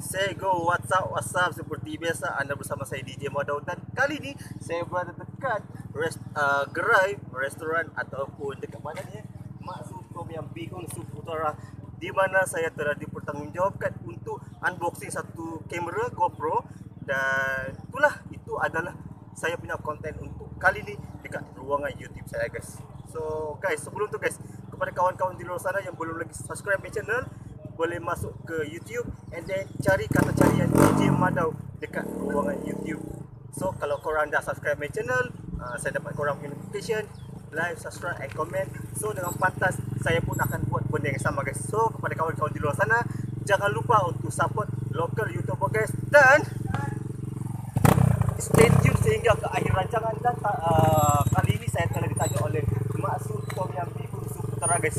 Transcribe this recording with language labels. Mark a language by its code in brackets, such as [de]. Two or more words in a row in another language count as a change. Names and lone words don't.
[en] Okay, go. What's up? [ms] Seperti biasa, anda bersama saya DJ Madau. Dan kali ni saya berada dekat gerai restoran ataupun dekat mana ni? Mak Su Tom Yum Bihun Sup Utara, di mana saya telah dipertanggungjawabkan untuk unboxing satu kamera GoPro. Dan itu adalah saya punya konten untuk kali ni dekat ruangan YouTube saya, guys. So guys, sebelum tu guys, kepada kawan-kawan di luar sana yang belum lagi [en] subscribe my channel, [ms] boleh masuk ke YouTube [en] and then [ms] cari kata carian DJ Madau dekat ruangan YouTube. So kalau korang dah [en] subscribe my channel, [ms] saya dapat korang notification, [en] like, subscribe and comment. [ms] So dengan pantas saya pun akan buat benda yang sama, guys. So kepada kawan-kawan di luar sana, jangan lupa untuk [en] support local YouTuber, [ms] guys. Dan [en] stay tune [ms] sehingga ke akhir rancangan. Dan kali ini saya telah ditanya oleh Mak Su Tom Yum Bihun Sup Utara, guys.